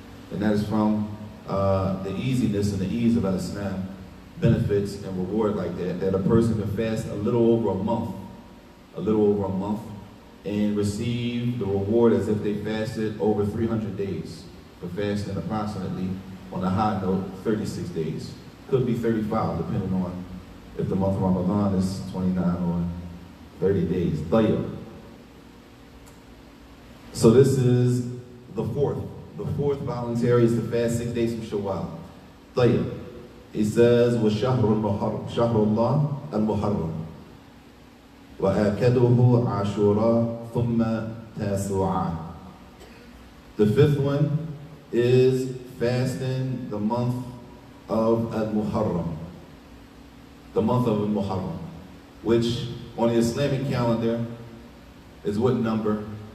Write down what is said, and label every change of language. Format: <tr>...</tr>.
<en>And that is from the easiness and the ease of Islam, benefits and reward like that a person can fast a little over a month, and receive the reward as if they fasted over 300 days for fasting approximately, on a high note, 36 days. Could be 35, depending on if the month of Ramadan is 29 or 30 days. Tayyib. So this is the fourth. The fourth voluntary is to fast 6 days from Shawwal. Tayyib. It says,</en> <ar>وَشَهْرُ الْمُحَرَّمِ شَهْرُ اللَّهِ الْمُحَرَّمِ وَآكَدُهُ عَاشُورَا ثُمَّ تَاسُوعًا.</ar> <en>The fifth one is fasting the month of Al-Muharram. The month of Al-Muharram, which on the Islamic calendar is what number?</en>